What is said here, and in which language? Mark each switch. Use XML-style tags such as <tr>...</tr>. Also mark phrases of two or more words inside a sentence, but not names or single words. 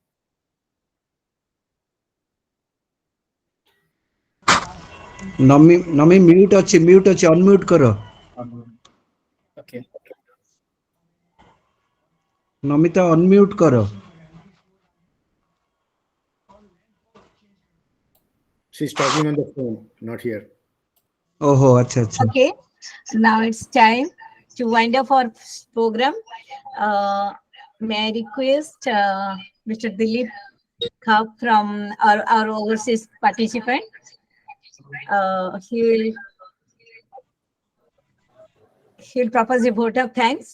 <or>ନମି ମ୍ୟୁଟ୍ ଅଛି, ଅନମ୍ୟୁଟ୍ କର।</or> <en>Okay.</en> <or>ନମିତା ଅନମ୍ୟୁଟ୍ କର।</or> <en>She's talking on the phone, not here.</en> <or>ଓହୋ ଆଚ୍ଛା ଆଚ୍ଛା।</or> <en>Okay, now it's time to wind up our program. May I request Mr. Dilip Khap from our overseas participant. He'll propose a vote of thanks.</en>